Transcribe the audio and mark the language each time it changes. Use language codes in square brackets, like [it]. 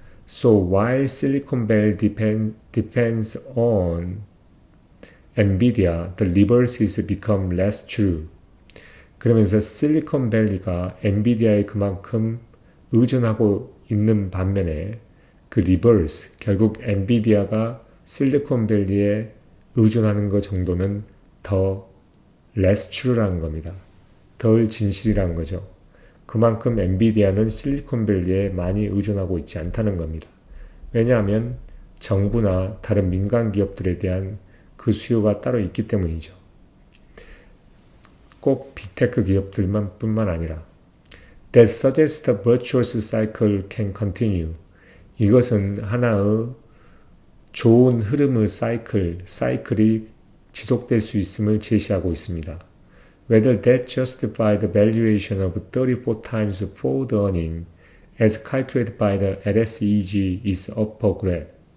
[en] So while Silicon Valley depends on NVIDIA, the reverse has become less true. [ko] 그러면서 실리콘밸리가 엔비디아에 그만큼 의존하고 있는 반면에 그 리버스, 결국 엔비디아가 실리콘밸리에 의존하는 것 정도는 더 [en] less true [ko] 라는 겁니다. 덜 진실이라는 거죠. 그만큼 엔비디아는 실리콘밸리에 많이 의존하고 있지 않다는 겁니다. 왜냐하면 정부나 다른 민간 기업들에 대한 그 수요가 따로 있기 때문이죠. 꼭 빅테크 기업들만 뿐만 아니라 [en] That suggests the virtuous cycle can continue. [ko] 이것은 하나의 좋은 흐름의 사이클이 지속될 수 있음을 제시하고 있습니다. [en] Whether that justifies the valuation of 34 times forward earning as calculated by the LSEG is up for grab.